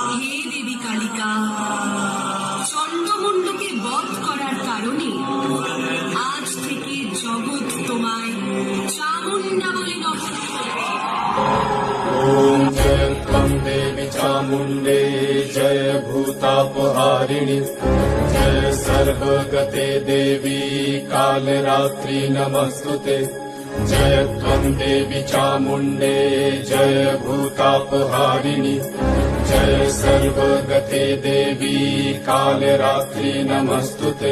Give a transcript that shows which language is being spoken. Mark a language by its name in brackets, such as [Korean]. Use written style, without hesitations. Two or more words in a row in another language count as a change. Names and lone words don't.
[Bangla] হে দেবী কালিকা, চন্ডমুণ্ডকে বধ করার কারণে আজ থেকে জগৎ তোমায় চামুণ্ডা বলে নমন করবে। [Sanskrit] ओम जय त्वं देवी चामुण्डे, जय भूतापहारिणि, जय सर्वगते देवी कालरात्रि नमस्तुते। जय त्वं देवी चामुण्डे, जय भूतापहारिणि, जय सर्वगते देवी कालरात्रि नमस्तुते।